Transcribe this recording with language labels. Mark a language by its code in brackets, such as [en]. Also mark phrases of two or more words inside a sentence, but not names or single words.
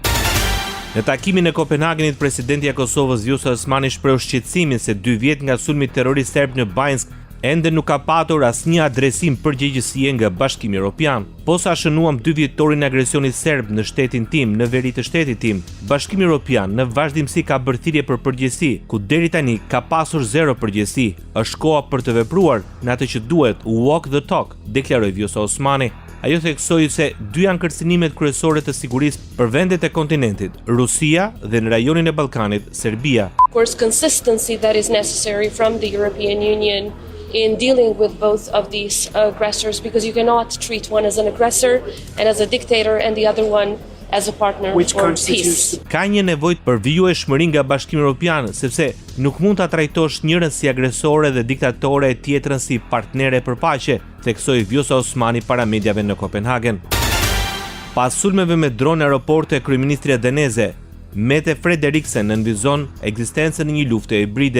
[sq] Në takimin e Kopenhagenit, presidenti i Kosovës Vjosa Osmani shpreu shqetësimin se 2 vjet nga sulmi terrorist serb në Banjsk ende nuk ka patur asnjë adresim përgjegjësie nga Bashkimi Evropian. Posa shënuam 2 vjetorin e agresionit serb në shtetin tim, në veri të shtetit tim, Bashkimi Evropian në vazhdimsi ka bërë thirrje për përgjegjësi, ku deri tani ka pasur 0 përgjegjësi. Është koha për të vepruar në atë që duhet, [en] walk the talk, [sq] deklaroi Vjosa Osmani. Ajo theksoi se 2 janë kërcënimet kryesore të sigurisë për vendet e kontinentit, Rusia dhe në rajonin e Ballkanit, Serbia. [en] Of course, consistency that is necessary from the European Union in dealing with both of these aggressors, because you cannot treat one as an aggressor and as a dictator and the other one as a partner for peace. [sq] Ka një nevojë për vijueshmëri nga Bashkimi Evropian, sepse nuk mund ta trajtosh njërin si agresore dhe diktatore e tjetrën si partnere për paqe, theksoi Vjosa Osmani para mediave në Kopenhagen. Pas sulmeve me dronë në aeroporte, kryeministria daneze Mette Frederiksen nënvizon ekzistencën e një lufte hibride.